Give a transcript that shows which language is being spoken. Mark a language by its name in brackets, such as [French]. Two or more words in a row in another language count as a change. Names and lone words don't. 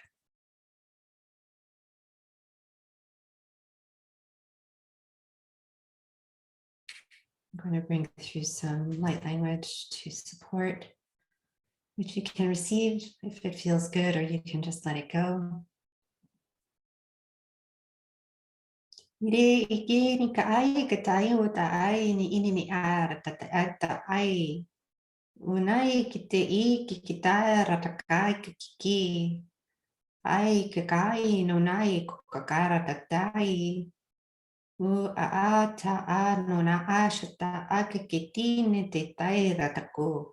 [English] I'm going to bring through some light language to support, which you can receive if it feels good, or you can just let it go. Ire ike ni ka ai ka tai o ta ai ni ini ni ara ta ai. Unai ki te I ki tai rata kai ki ki. Ai ka kai no nai ko ka kara ta tai. U a ta a no na a shata a ka ki tine te tai rata ko.